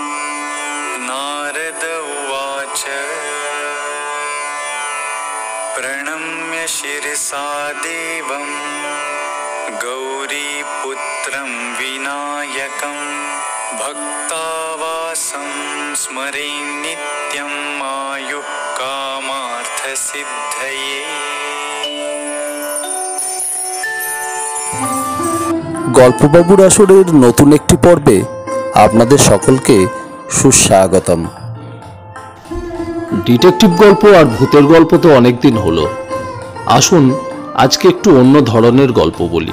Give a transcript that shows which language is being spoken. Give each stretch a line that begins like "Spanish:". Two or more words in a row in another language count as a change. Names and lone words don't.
Sanskrit: नारद उवाच प्रणम्य शिरसा देवं गौरीपुत्रं विनायकं भक्तावासं स्मरे नित्यं आयुः कामार्थसिद्धये।
Bangla: গল্পবাবুর আসরের নতুন একটি পর্বে আপনাদের সকলকে সুস্বাগতম। ডিটেকটিভ গল্প আর ভূতের গল্প তো অনেকদিন হলো, আসুন আজকে একটু অন্য ধরনের গল্প বলি।